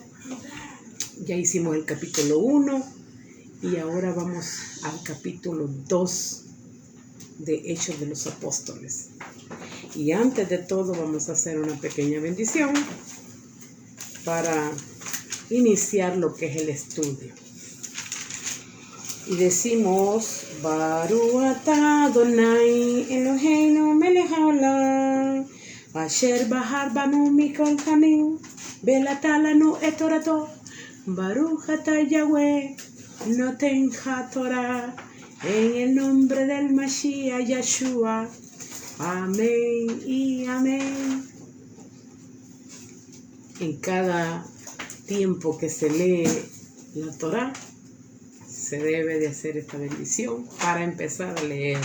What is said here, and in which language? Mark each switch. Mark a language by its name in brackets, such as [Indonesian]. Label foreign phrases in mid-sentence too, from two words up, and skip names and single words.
[Spanish] Ya hicimos el capítulo 1 y ahora vamos al capítulo 2 de Hechos de los Apóstoles. Y antes de todo vamos a hacer una pequeña bendición para iniciar lo que es el estudio. Y decimos, [Hebrew] ברוך אתה אדני אלהינו מלך העולם, אשר בחר בנו מכל העמים, ונתן לנו את תורתו, ברוך אתה יהוה נותן התורה, [Spanish] en el nombre del Mashiach Yeshua. Amén y amén. En cada tiempo que se lee la Torah, se debe de hacer esta bendición para empezar a leer.